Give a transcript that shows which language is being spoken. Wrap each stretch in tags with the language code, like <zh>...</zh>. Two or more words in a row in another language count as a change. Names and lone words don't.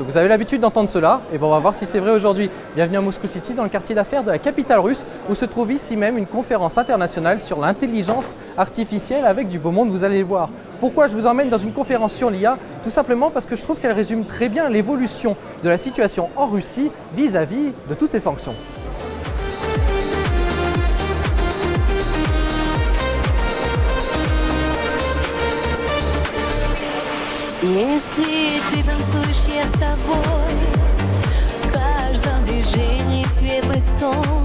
<fr>Vous avez l'habitude d'entendre cela, et bon, on va voir si c'est vrai aujourd'hui. Bienvenue à Moscou City, dans le quartier d'affaires de la capitale russe, où se trouve ici même une conférence internationale sur l'intelligence artificielle avec du beau monde, vous allez le voir. Pourquoi je vous emmène dans une conférence sur l'IA? Tout simplement parce que je trouve qu'elle résume très bien l'évolution de la situation en Russie vis-à-vis de toutes ces sanctions.</fr> <ru>Если ты танцуешь, я с тобой, в каждом движении светлый сон.</ru>